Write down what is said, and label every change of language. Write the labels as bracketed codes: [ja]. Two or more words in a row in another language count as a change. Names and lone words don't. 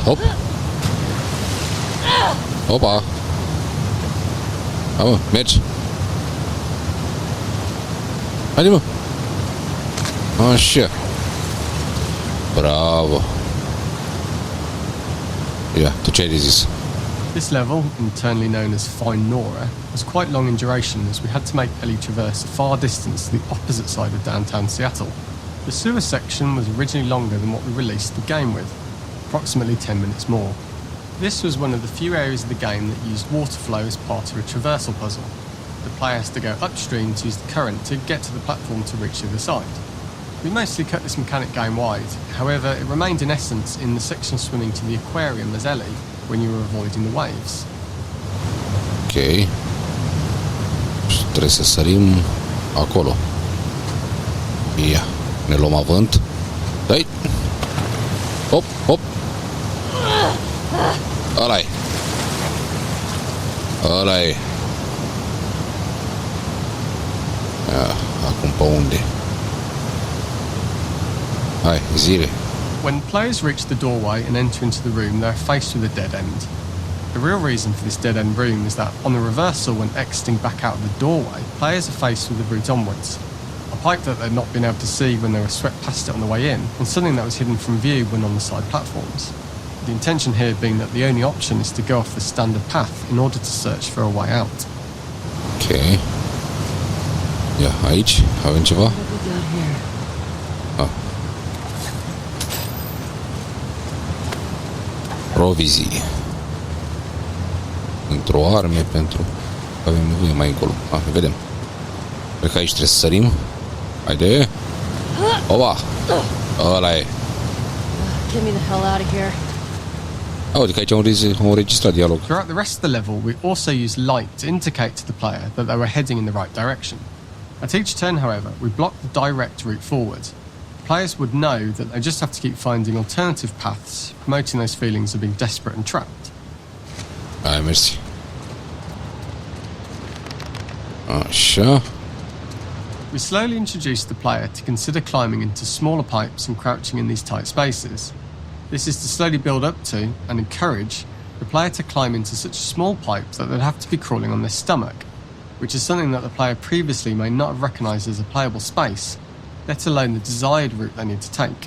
[ro] Hop! Opa! Hai mă, mergi! Haide mă! Așa! Bravo! Ia, tu ce ai de zis? [en] This level, internally known as Fine Nora, was quite long in duration as we had to make Ellie traverse a far distance to the opposite side of downtown Seattle. The sewer section was originally longer than what we released the game with, approximately 10 minutes more. This was one of the few areas of the game that used water flow as part of a traversal puzzle. The player has to go upstream to use the current to get to the platform to reach the other side. We mostly cut this mechanic game-wide, however it remained in essence in the section swimming to the aquarium as Ellie when you were avoiding the waves. Ok. [ro] Și trebuie să sărim acolo. Ia, ne luăm avânt. Dai! Hop, hop! Ăla-i! Ăla-i! Ia, acum pe unde? Hai, zile! [en] When players reach the doorway and enter into the room, they're faced with a dead end. The real reason for this dead end room is that on the reversal, when exiting back out of the doorway, players are faced with the route onwards. A pipe that they'd not been able to see when they were swept past it on the way in, and something that was hidden from view when on the side platforms. The intention here being that the only option is to go off the standard path in order to search for a way out. [ro] Ok. Ia, aici avem ceva? [en] What have we got here? [ro] Ah. Provizii. Într-o arme pentru... Avem nevoie mai încolo. Ah, vedem. Cred că aici trebuie să sărim. Haide. Oba! Ăla e. [en] Get me the hell out of here. [ro] Uite că aici am înregistrat dialog. [en] Throughout the rest of the level, we also use light to indicate to the player that they were heading in the right direction. At each turn, however, we block the direct route forward. Players would know that they just have to keep finding alternative paths, promoting those feelings of being desperate and trapped. [ro] Hai, mersi. Așa. [en] We slowly introduce the player to consider climbing into smaller pipes and crouching in these tight spaces. This is to slowly build up to and encourage the player to climb into such a small pipe that they'd have to be crawling on their stomach, which is something that the player previously may not have recognised as a playable space, let alone the desired route they need to take.